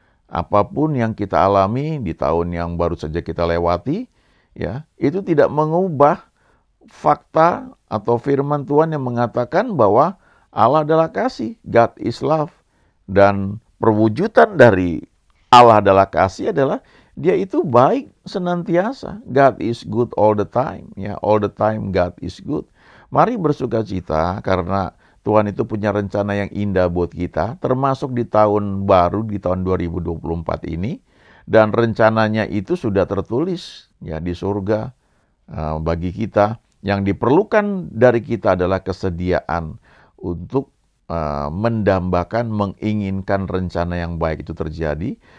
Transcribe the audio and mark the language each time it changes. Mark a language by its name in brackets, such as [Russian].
[Indonesian] Apapun yang kita alami di tahun yang baru saja kita lewati, ya, itu tidak mengubah fakta atau firman Tuhan yang mengatakan bahwa Allah adalah kasih, [English] God is love. [Indonesian] Dan perwujudan dari Allah adalah kasih adalah dia itu baik senantiasa. [English] God is good all the time, ya, all the time God is good. [Indonesian] Mari bersuka cita karena Tuhan itu punya rencana yang indah buat kita, termasuk di tahun baru, di tahun 2024 ini. Dan rencananya itu sudah tertulis ya di surga bagi kita. Yang diperlukan dari kita adalah kesediaan untuk mendambakan, menginginkan rencana yang baik itu terjadi.